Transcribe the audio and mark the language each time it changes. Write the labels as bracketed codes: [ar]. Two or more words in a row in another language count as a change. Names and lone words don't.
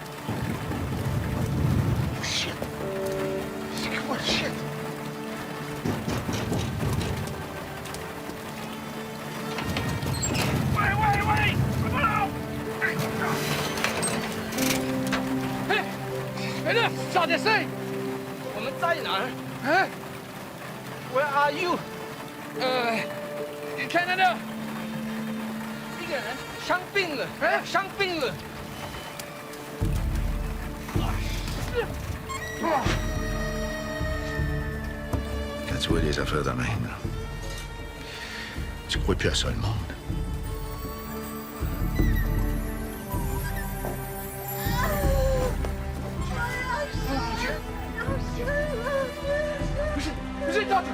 [en] Oh, shit! [fr] C'est quoi le shit? Mais là, tu sors d'essai! [zh] 我们在哪儿 [fr] Hein? [en] Where are you? Canada! [zh] 一个人生病了，生病了。 [fr] Quand tu vois des affaires de même, là, tu crois plus à ça, le monde. Vous êtes en...